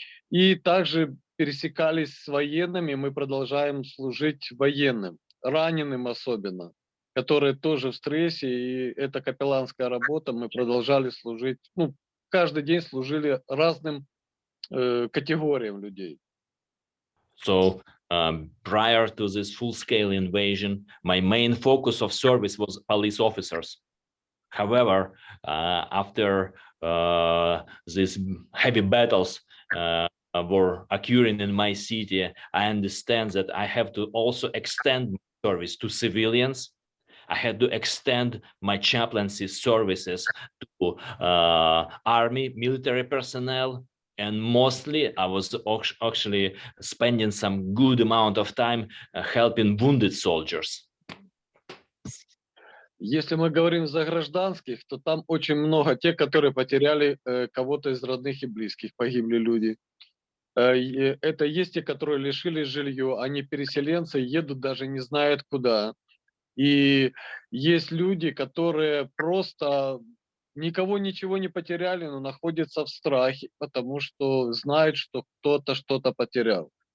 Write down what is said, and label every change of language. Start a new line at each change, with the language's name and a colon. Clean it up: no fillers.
Russian: И также пересекались с военными, мы продолжаем служить военным, раненым особенно, которые тоже в стрессе, и это капелланская работа, мы продолжали служить, каждый день служили разным категориям людей.
English: So prior to this full-scale invasion, my main focus of service was police officers. However, after these heavy battles were occurring in my city, I understand that I have to also extend my service to civilians. I had to extend my chaplaincy services to army, military personnel, and mostly I was actually spending some good amount of time helping wounded soldiers.
Russian: Если мы говорим за гражданских, то там очень много тех, которые потеряли кого-то из родных и близких, погибли люди. Это есть те, которые лишились жилья, они переселенцы, едут даже не знают куда. И есть люди, которые просто никого ничего не потеряли, но находятся в страхе, потому что знают, что кто-то что-то потерял.